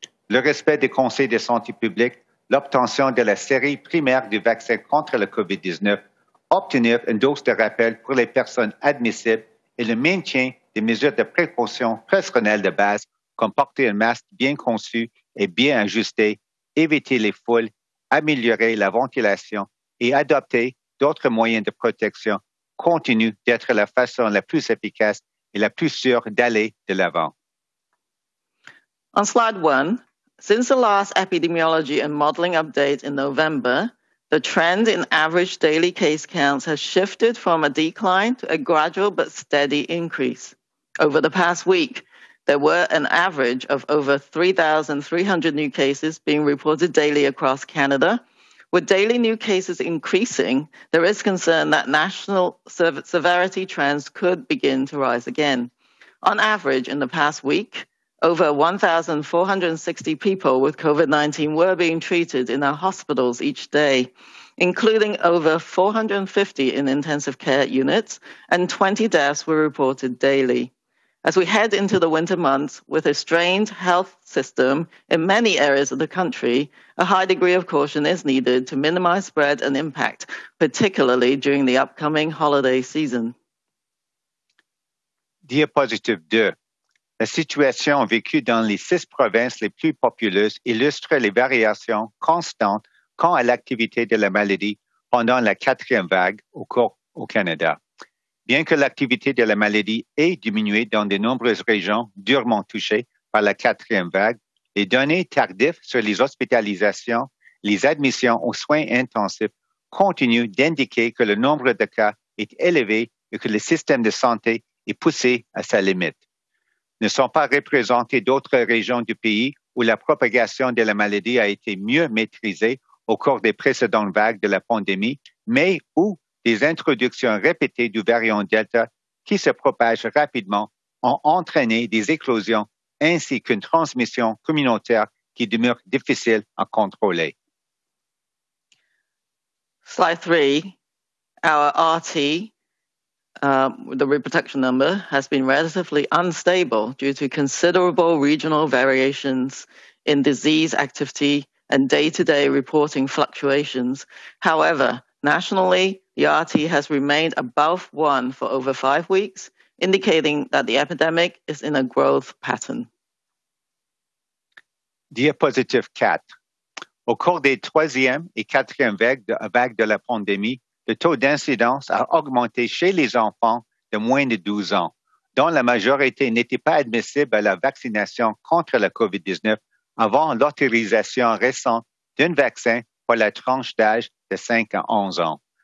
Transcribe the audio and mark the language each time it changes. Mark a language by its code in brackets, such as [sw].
[fr] Le respect des conseils de santé publique, l'obtention de la série primaire du vaccin contre le COVID-19, obtenir une dose de rappel pour les personnes admissibles et le maintien des mesures de précaution personnelles de base comme porter un masque bien conçu et bien ajusté, éviter les foules, améliorer la ventilation et adopter d'autres moyens de protection continuent d'être la façon la plus efficace et la plus sûre d'aller de l'avant. [en] On slide 1, since the last epidemiology and modeling update in November, the trend in average daily case counts has shifted from a decline to a gradual but steady increase. Over the past week, there were an average of over 3,300 new cases being reported daily across Canada. With daily new cases increasing, there is concern that national severity trends could begin to rise again. On average, in the past week, over 1,460 people with COVID-19 were being treated in our hospitals each day, including over 450 in intensive care units, and 20 deaths were reported daily. As we head into the winter months with a strained health system in many areas of the country, a high degree of caution is needed to minimize spread and impact, particularly during the upcoming holiday season. [fr] Diapositive 2. La situation vécue dans les 6 provinces les plus populeuses illustre les variations constantes quant à l'activité de la maladie pendant la 4e vague au Canada. Bien que l'activité de la maladie ait diminué dans de nombreuses régions durement touchées par la 4e vague, les données tardives sur les hospitalisations les admissions aux soins intensifs continuent d'indiquer que le nombre de cas est élevé et que le système de santé est poussé à sa limite. Ne sont pas représentées d'autres régions du pays où la propagation de la maladie a été mieux maîtrisée au cours des précédentes vagues de la pandémie, mais où des introductions répétées du variant Delta qui se propage rapidement ont entraîné des éclosions ainsi qu'une transmission communautaire qui demeure difficile à contrôler. [en] Slide 3, our RT, the reproduction number, has been relatively unstable due to considerable regional variations in disease activity and day-to-day reporting fluctuations. However, nationally, the RT has remained above 1 for over 5 weeks, indicating that the epidemic is in a growth pattern. [fr] Diapositive 4. Au cours des troisième et quatrième vagues de la pandémie, le taux d'incidence a augmenté chez les enfants de moins de 12 ans, dont la majorité n'était pas admissible à la vaccination contre la COVID-19 avant l'autorisation récente d'un vaccin pour la tranche d'âge de 5 à 11 ans.